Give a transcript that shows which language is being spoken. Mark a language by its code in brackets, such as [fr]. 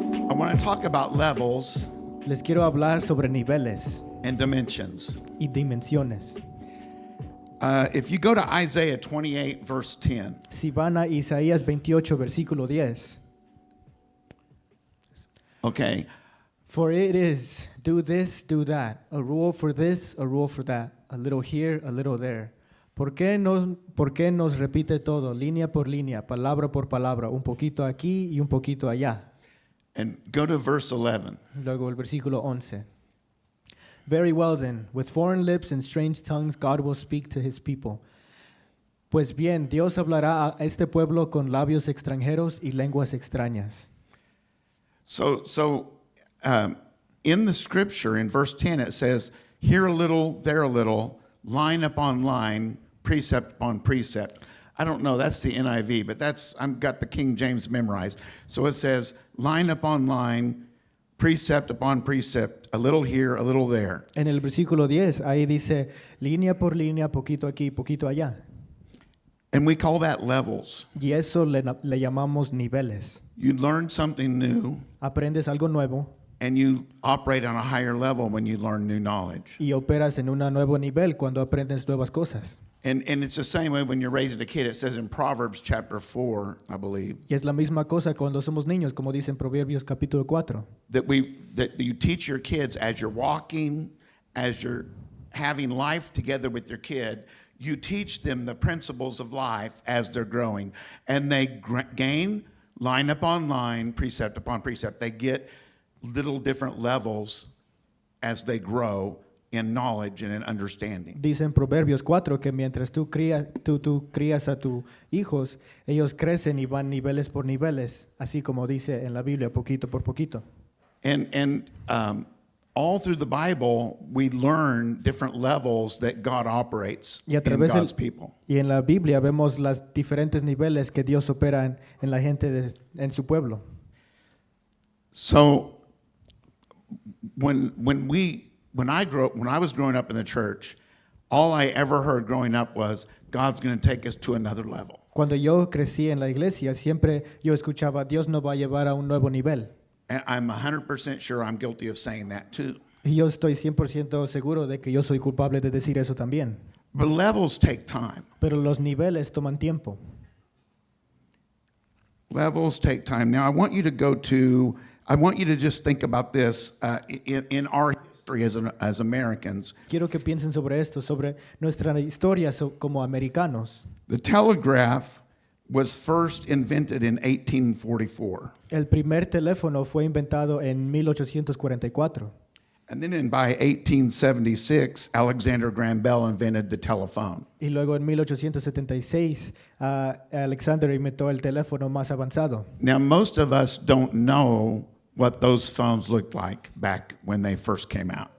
[en] I want to talk about levels [es] Les quiero hablar sobre niveles [en] and dimensions. [es] y dimensiones. [en] If you go to Isaiah 28, verse 10, [es] Si van a Isaías 28, versículo 10. [en] okay, For it is, do this, do that, a rule for this, a rule for that, a little here, a little there. [es] ¿Por qué nos repite todo, línea por línea, palabra por palabra, un poquito aquí y un poquito allá? [en] and go to verse 11. [es] Luego el versículo 11. [en] Very well then, with foreign lips and strange tongues, God will speak to his people. [es] Pues bien, Dios hablará a este pueblo con labios extranjeros y lenguas extrañas. [en] So in the scripture, in verse 10, it says, here a little, there a little, line upon line, precept upon precept. I don't know, that's the NIV, but I've got the King James memorized. So it says, line upon line, precept upon precept, a little here, a little there. [es] En el versículo 10, ahí dice, línea por línea, poquito aquí, poquito allá. [en] And we call that levels. [es] Y eso le llamamos niveles. [en] You learn something new, [es] Aprendes algo nuevo [en] and you operate on a higher level when you learn new knowledge. [es] y operas en un nuevo nivel cuando aprendes nuevas cosas. [en] And it's the same way when you're raising a kid. It says in Proverbs chapter 4, I believe, [es] Y es la misma cosa cuando somos niños, como dice en Proverbios capítulo 4. [en] that you teach your kids as you're walking, as you're having life together with your kid, you teach them the principles of life as they're growing. And they gain line upon line, precept upon precept. They get little different levels as they grow in knowledge and in understanding. [es] Dice en Proverbios 4 que mientras tú crías a tus hijos, ellos crecen y van niveles por niveles, así como dice en la Biblia, poquito por poquito. [en] And all through the Bible, we learn different levels that God operates [es] Y a [en] in [es] través [en] God's people. [es] y en la Biblia vemos los diferentes niveles que Dios opera en la gente en su pueblo. [en] So when I was growing up in the church, all I ever heard growing up was God's going to take us to another level. [es] Cuando yo crecí en la iglesia, siempre yo escuchaba, Dios nos va a llevar a un nuevo nivel. [en] And I'm 100% sure I'm guilty of saying that too. [es] Y yo estoy 100% seguro de que yo soy culpable de decir eso también. [en] But levels take time. [es] Pero los niveles toman tiempo. [en] Levels take time. Now I want you to just think about this in our history as Americans. [es] Quiero que piensen sobre esto, sobre nuestra historia como americanos. [en] The telegraph was first invented in 1844. [es] El primer teléfono fue inventado en 1844. [en] And then by 1876, Alexander Graham Bell invented the telephone. [es] Y luego en 1876, Alexander inventó el teléfono más avanzado. [en] Now, most of us don't know what those phones looked like back when they first came out.